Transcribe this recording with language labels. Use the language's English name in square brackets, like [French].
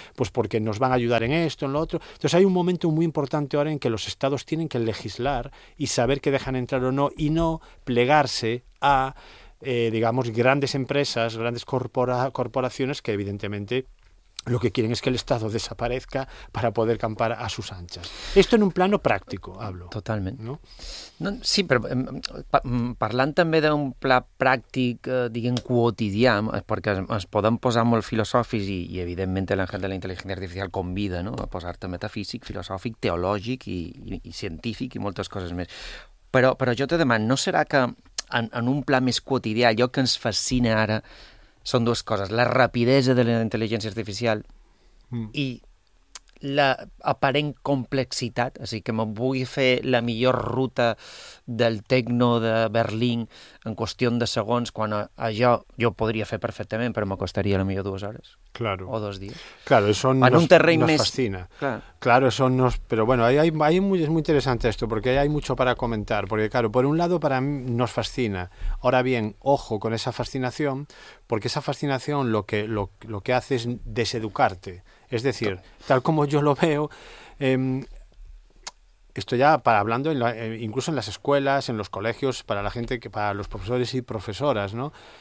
[Spanish] Pues porque nos van a ayudar en esto, en lo otro. Entonces hay un momento muy importante ahora en que los estados tienen que legislar y saber qué dejan entrar o no, y no plegarse a, digamos, grandes empresas, grandes corporaciones que evidentemente lo que quieren es que el Estado desaparezca para poder campar a sus anchas. Esto en un plano práctico, hablo. Totalmente. ¿No? [Catalan] No, sí, però parlant també d'un pla pràctic, diguem, quotidià, perquè es poden posar molt filosòfics i evidentment l'engel de la intel·ligència artificial convida, no?, a posar-te metafísic, filosòfic, teològic i científic i moltes coses més. Però jo te demano, no serà que en un pla més quotidià, allò que ens fascina ara, són dues coses. La rapidesa de la intel·ligència artificial i l'aparent complexitat, o sigui, que me vull fer la millor ruta del tecno de Berlín en qüestió de segons, quan això jo ho podria fer perfectament, però me costaria la millor 2 hores. [Spanish] Claro. [Catalan] O 2 dies. [Spanish] Claro, eso [Catalan] en un terreny [Spanish] nos [Catalan] més... [Spanish] fascina. Claro, eso nos... Pero bueno, hay muy, es muy interesante esto, porque hay mucho para comentar. Porque claro, por un lado, para mí nos fascina. Ahora bien, ojo con esa fascinación, porque esa fascinación lo que hace es deseducarte. Es decir, tal como yo lo veo, esto ya para hablando incluso en las escuelas, en los colegios, para la gente, que para los profesores y profesoras, ¿no?